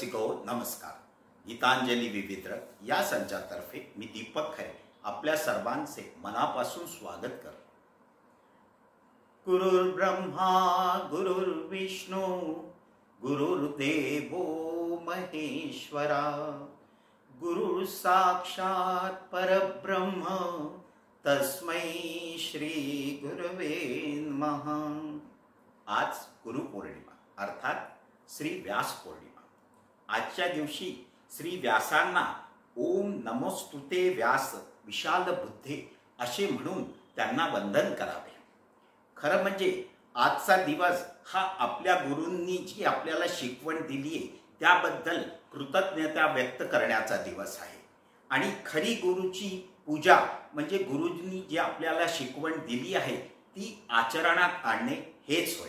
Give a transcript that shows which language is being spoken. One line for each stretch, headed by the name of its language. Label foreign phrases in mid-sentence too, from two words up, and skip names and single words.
Marathi: नमस्कार. गीतांजली विविधरक या संचातर्फे मी दीपक खरे आपल्या सर्वांचे मनापासून स्वागत करतो.
Sanskrit: गुरुर्ब्रह्मा गुरुर्विष्णू गुरुर्देवो महेश्वरा गुरु साक्षात परब्रह्म तस्मै श्री गुरवे नमः.
Marathi: आज गुरुपौर्णिमा अर्थात श्री व्यास पौर्णिमा. आजच्या दिवशी श्री व्यासांना
Sanskrit: ओम नमोस्तुते व्यास विशाल बुद्धे
Marathi: असे म्हणून त्यांना वंदन करावे. खरं म्हणजे आजचा दिवस हा आपल्या गुरूंनी जी आपल्याला शिकवण दिली आहे त्याबद्दल कृतज्ञता व्यक्त करण्याचा दिवस आहे. आणि खरी गुरुची पूजा म्हणजे गुरुजींनी जी आपल्याला शिकवण दिली आहे ती आचरणात आणणे हेच होय.